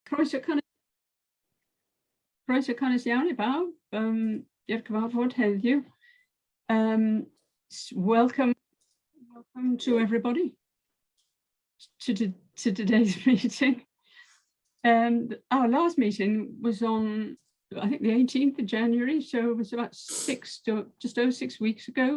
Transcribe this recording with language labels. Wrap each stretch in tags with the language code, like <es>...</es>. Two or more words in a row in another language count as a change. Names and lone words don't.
<cy>Croeso cynnes iawn I bawb, i'r cyfarfod heddiw.</cy> <en>Welcome to everybody to today's meeting. Our last meeting was on, I think, the 18th of January, so it was about just over 6 weeks ago.</en>